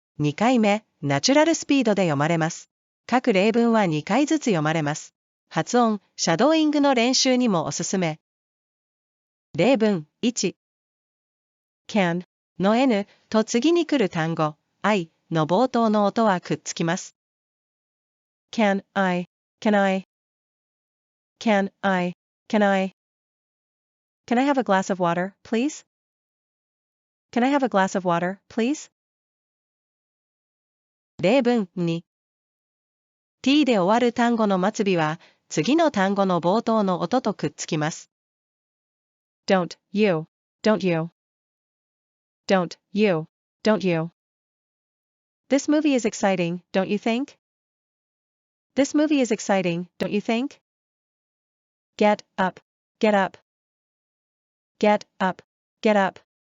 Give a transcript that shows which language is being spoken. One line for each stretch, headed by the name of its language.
Japanese: 2回目、ナチュラルスピードで読まれます。各例文は2回ずつ読まれます。発音、シャドーイングの練習にもおすすめ。例文1 can の n と次に来る単語 I の冒頭の音はくっつきます。
English: Can I, can I, can I, can I, can I have a glass of water, please? Can I have a glass of water, please?
Japanese: 例文2 t で終わる単語の末尾は次の単語の冒頭の音とくっつきます。
English: Don't you, don't you, don't you, don't you. This movie is exciting, don't you think? This movie is exciting, don't you think? Get up, get up, get up, get up.